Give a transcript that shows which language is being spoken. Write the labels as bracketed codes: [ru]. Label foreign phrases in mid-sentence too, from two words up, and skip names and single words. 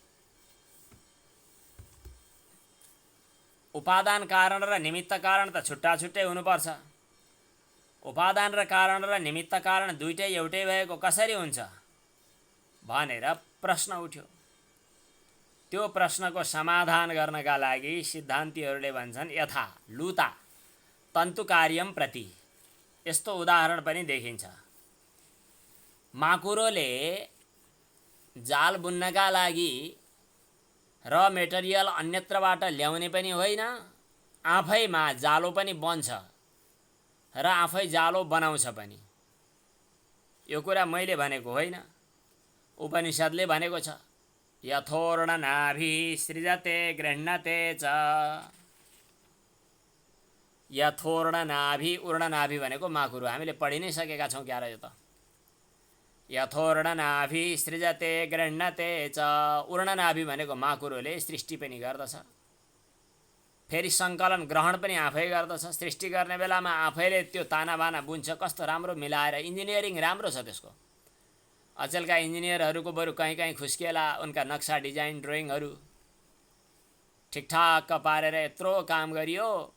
[ne] त्यसकारणले उपादान कारण र निमित्त कारण त छुट्टा छुट्टै हुनुपर्छ। उपादान र कारण र निमित्त कारण दुईटै एउटै भएको कसरी हुन्छ भनेर प्रश्न उठ्यो। त्यो प्रश्नको समाधान गर्नका लागि सिद्धान्तीहरूले भन्छन् [sa] यथा लुता तन्तु कार्यम प्रति। [ne] यस्तो उदाहरण पनि देखिन्छ। माकुरोले जाल बुन्नका लागि र मेटेरियल अन्यत्रबाट ल्याउने पनि होइन, आफैमा जालो पनि बन्छ र आफै जालो बनाउँछ पनि। यो कुरा मैले भनेको होइन, उपनिषद्ले भनेको छ। [sa] यथोर्ण नाभि सृजते गृह्णते च। यथोर्ण नाभि, उर्ण नाभि [ne] भनेको माकुरो। हामीले पढि नै सकेका छौँ क्यार यो त। [sa] यथोर्ण नाभि सृजते गृह्णते च। उर्ण नाभि [ne] भनेको माकुरोले सृष्टि पनि गर्दछ, फेरि सङ्कलन ग्रहण पनि आफै गर्दछ। सृष्टि गर्ने बेलामा आफैले त्यो तानाबाना बुन्छ। कस्तो राम्रो मिलाएर, इन्जिनियरिङ राम्रो छ त्यसको। अचेलका इन्जिनियरहरूको बरु कहीँ कहीँ खुस्किएला उनका नक्सा [en] design drawings [ne] ठिकठाक पारेर यत्रो काम गरियो।